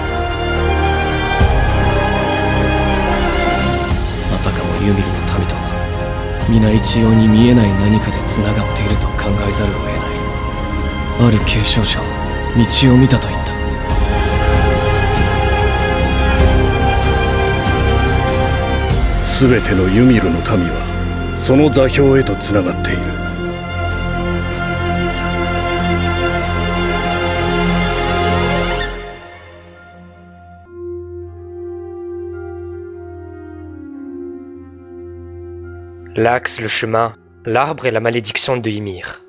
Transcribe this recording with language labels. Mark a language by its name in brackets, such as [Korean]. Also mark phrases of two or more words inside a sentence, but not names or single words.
[Japanese] あたかもユミルの民とは皆一様に見えない何かでつながっていると考えざるを得ない。ある継承者は道を見たと言った。全てのユミルの民はその座標へとつながっている。 [French] L'axe, le chemin, l'arbre et la malédiction de Ymir.